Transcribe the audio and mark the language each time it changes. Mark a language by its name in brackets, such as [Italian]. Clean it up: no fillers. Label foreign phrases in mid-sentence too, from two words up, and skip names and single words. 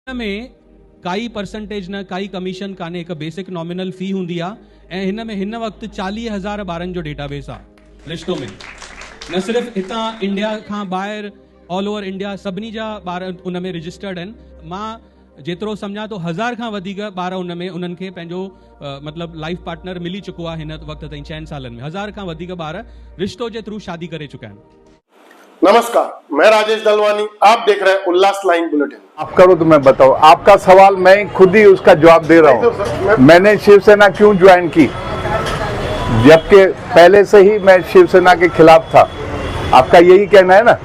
[Sindhi] में काई परसेंटेज न काई कमीशन काने, एक [English] basic nominal fee [Sindhi] हुंदी आ ऐं हिन में हिन वक्त 40,000 ॿारनि जो डेटाबेस आ रिश्तो में। न सिर्फ हितां इंडिया खां ॿाहिरि [English] all over [Sindhi] इंडिया सभिनी जा ॿार उन में रजिस्टर्ड आहिनि। मां जेतिरो सम्झां तो 1000 खां वधीक ॿार उन में उन्हनि खे पंहिंजो मतलब [English] life partner [Sindhi] मिली चुको आहे हिन वक्त ताईं 6 सालनि में। 1000 खां वधीक ॿार रिश्तो जे थ्रू शादी करे चुका आहिनि। [Hindi] नमस्कार, मैं राजेश दलवानी, आप देख रहे हैं उल्लास लाइन बुलेटिन। आप करो तो मैं बताऊं। आपका सवाल मैं खुद ही उसका जवाब दे रहा हूं। मैंने शिवसेना क्यों ज्वाइन की, जबकि पहले से ही मैं शिवसेना के खिलाफ था। आपका यही कहना है ना।